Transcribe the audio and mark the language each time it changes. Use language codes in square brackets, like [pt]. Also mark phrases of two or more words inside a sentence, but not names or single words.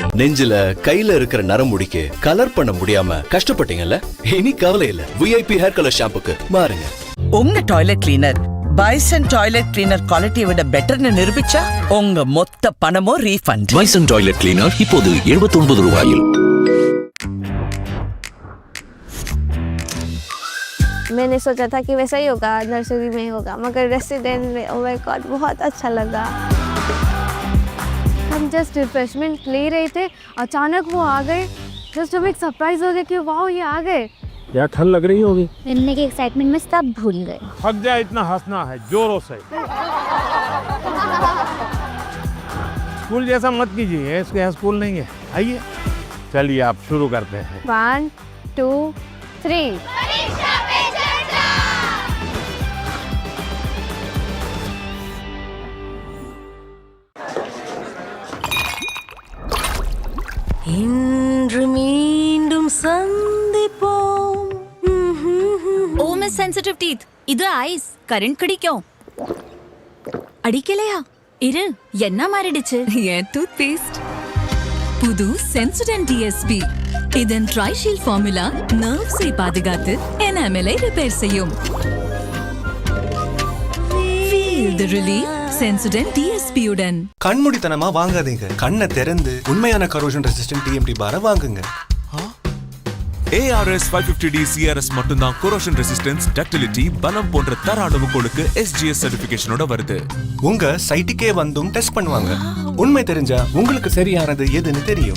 [ta] நெஞ்சில கையில இருக்கிற நரமுடிக்கு கலர் பண்ண முடியாம கஷ்டப்பட்டீங்கல்ல, இனி கவலை இல்ல. VIP [en] hair color [ta] ஷாம்புக்கு மாறுங்க. உங்க [en] toilet cleaner [ta] பைசன் [en] toilet cleaner [ta] குவாலிட்டியை விட பெட்டர்னு நிரூபிச்சா உங்க மொத்த பணமும் ரீஃபண்ட். பைசன் [en] toilet cleaner [ta] இப்போது 79 ரூபாயில். [hi] मैंने सोचा था कि वैसा ही होगा, नर्सरी में होगा, मगर रेसिडेंट में [en] oh my god [hi] बहुत अच्छा लगा. हम [en] just refreshment [hi] ले रहे थे, अचानक वो आ गए. जस्ट हम एक सरप्राइज हो गया कि वाओ ये आ गए. यार ठंड लग रही होगी. मिलने के एक्साइटमेंट में सब भूल गए. थक जाए इतना हंसना है जोरों से. स्कूल जैसा मत कीजिए, इसके यहाँ स्कूल नहीं है. आइए चलिए आप शुरू करते हैं. 1 2 3. [ta] இன்று மீண்டும் சந்திப்போம். [en] oh Miss Sensitive Teeth, [ta] இது ஐஸ். கரண்ட் கடிக்கும். அடிக்கலையா? இரு, என்ன மாறிடுச்சு? என் [en] tooth paste [ta] புது சென்சோடென்ட் DSP. இதன் [en] Trishield formula [ta] நர்வ்ஸை பாதுகாத்து எனாமலை ரிப்பேர் செய்யும். [en] Feel the relief [ta] சென்சோடென்ட் DSP உடன். கண்மூடித்தனமா வாங்காதீங்க. கண்ணை திறந்து உண்மையான [en] corrosion resistant [ta] TMT பாரை வாங்குங்க. ARS 550D CRS மட்டும்தான் [en] corrosion resistance, [ta] டக்டிலிட்டி, பலம் போன்ற தர அளவுகளுக்கு SGS சர்டிபிகேஷனோட வருது. உங்க சைட்டுக்கே வந்தும் டெஸ்ட் பண்ணுவாங்க. உண்மை தெரிஞ்சா உங்களுக்கு சரியானது எதுன்னு தெரியும்.